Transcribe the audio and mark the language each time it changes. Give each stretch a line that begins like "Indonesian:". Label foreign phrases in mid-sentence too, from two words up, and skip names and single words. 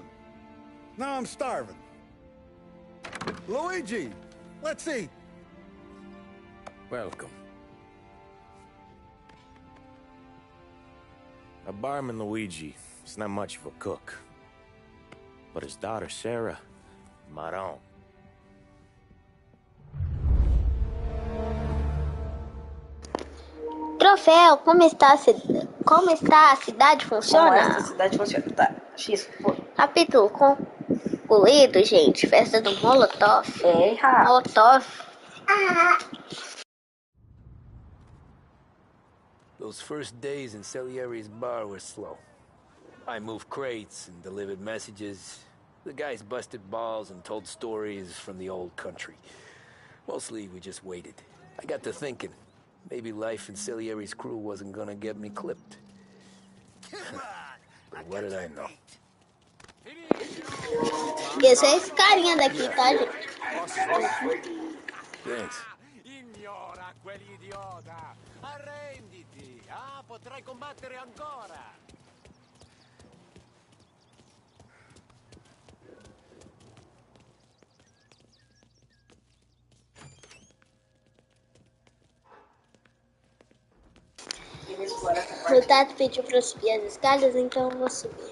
English: Now I'm starving. Luigi, let's eat. Welcome. A barman Luigi is not much of a cook. But his daughter Sarah, Maron.
Portuguese: Troféu, como está a cidade funciona? Como esta cidade funciona? Tá, X, foi. Capítulo concluído, gente. Festa do Molotov. Molotov.
English: Those first days in Salieri's bar were slow. I moved crates and delivered messages. The guys busted balls and told stories from the old country. Mostly, we just waited. I got to thinking, maybe life in Salieri's crew wasn't gonna get me clipped. But what did I know?
Portuguese: Esse é esse carinha daqui, tá, gente?
English: Thanks.
Italian: Ignora quell'idiota! Arrenditi! Ah, potrai combattere ancora!
Portuguese: O Tato pediu pra eu subir as escadas, então eu vou subir.